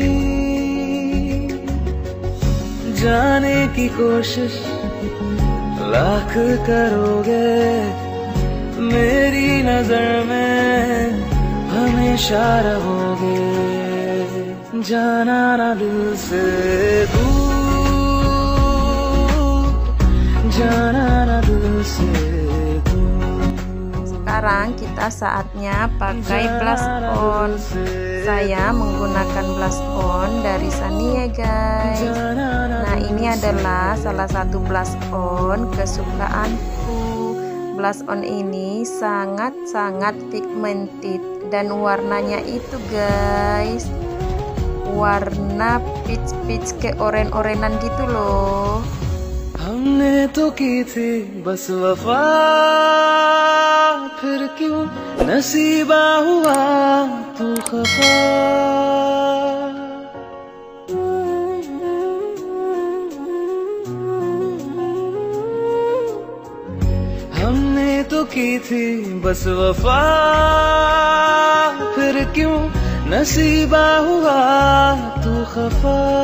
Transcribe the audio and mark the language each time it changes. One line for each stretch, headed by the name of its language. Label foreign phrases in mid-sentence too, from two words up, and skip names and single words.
Hindi: जाने की कोशिश लाख करोगे, मेरी नजर में हमेशा रहोगे। जाना ना दिल से दूर, जाना ना दिल से दूर।
Indonesian: Sekarang kita saatnya pakai
English: blush on.
Indonesian: Saya menggunakan
English: blush on
Indonesian: dari Sania guys. Nah ini adalah salah satu
English: blush on
Indonesian: kesukaanku.
English: Blush on
Indonesian: ini sangat-sangat pigmented dan warnanya itu guys, warna peach kayak oren-orenan gitu loh.
Hindi: हमने तो की थी बस वफा, फिर क्यों नसीबा हुआ तू खफा। हमने तो की थी बस वफा, फिर क्यों नसीबा हुआ तू खफा।